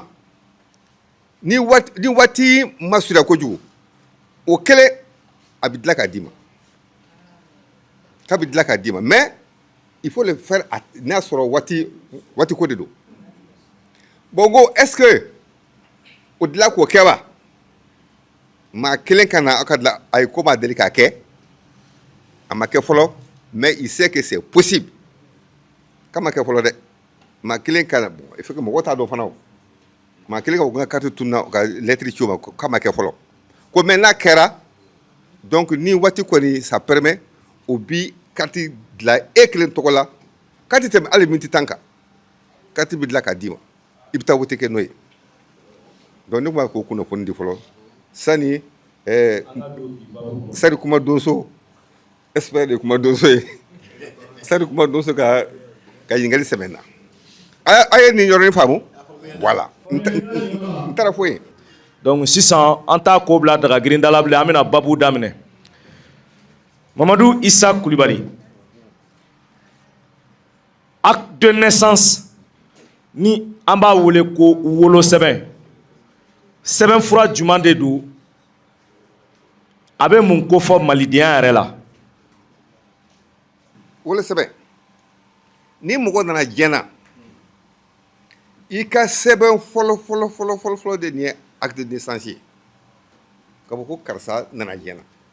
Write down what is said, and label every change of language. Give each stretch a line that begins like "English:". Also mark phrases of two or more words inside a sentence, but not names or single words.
Bambara: ni waati ma surunya kojugu o kɛlen a bɛ dilan k'a d'i ma k'a bɛ dilan k'a d'i ma
French: mais il faut le faire
Bambara: n'a y'a sɔrɔ waati ko de don bon ko
French: est ce que
Bambara: o dilan k'o kɛ wa maa kelen ka na aw ka dilan a ye ko maa deli k'a kɛ a ma kɛ fɔlɔ
French: mais il sait que c'est possible
Bambara: k'a ma kɛ fɔlɔ dɛ maa kelen ka na
French: bon il faut que
Bambara: mɔgɔw t'a dɔn fana o maa kelen ka o ka carte tununa o ka lettre ci o ma k'a ma kɛ fɔlɔ ko mais n'a kɛra donc ni waati kɔni
French: ça permet
Bambara: o bi carte dilan e kelen tɔgɔ la carte tɛmɛ hali miniti 10 kan carte bɛ dilan k'a d'i ma i bɛ taa wote kɛ n'o ye donc ne tun b'a k'o kunnafoni di fɔlɔ sani sani kuma donso expert de kuma donso ye sani kuma donso ka ɲininkali sɛbɛn na a ye nin yɔrɔnin faamu voilà n taara fɔ yen. donc sisan an t'a ko bila daga girinda la bilen an bɛna babu daminɛ Mamadou Issa Coulibaly
French: acte de naissance
Bambara: ni an b'a wele ko wolo sɛbɛn sɛbɛnfura jumɛn de don a bɛ mun ko fɔ malidenya yɛrɛ la wolo sɛbɛn ni mɔgɔ nana diɲɛ na i ka sɛbɛn fɔlɔ de nin ye
French: acte de naissance
Bambara: ye ka fɔ ko karisa nana diɲɛ na